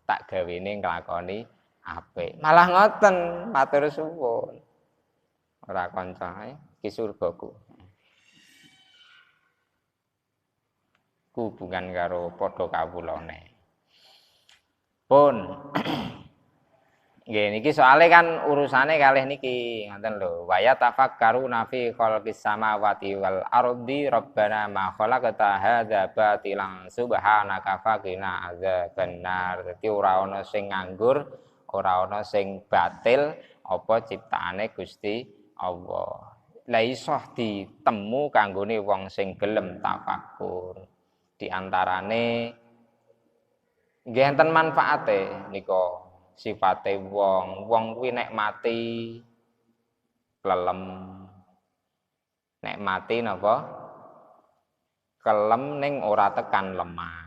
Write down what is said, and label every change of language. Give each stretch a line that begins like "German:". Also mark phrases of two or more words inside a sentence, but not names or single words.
Javanese: Tak gawene nglakoni apik. Malah ngoten matur suwun. ora kanca iki surgaku. Hubungan karo padha kawulane. Pun nggih niki soalé kan urusane kalih niki ngoten lho.
Arabic: ويتفكرون في خلق السماوات والأرض ربنا ما خلقت هذا باطلا سبحانك فقنا عذاب النار.
Javanese: Dadi ora ana sing nganggur, ora ana sing batil apa ciptaane Gusti Allah. Lah iso ditemu kanggone wong sing gelem tafakkur. Di antarane nggih enten manfaate nika sifate wong kuwi nek mati kelem nek mati napa kelem ning ora tekan lemah.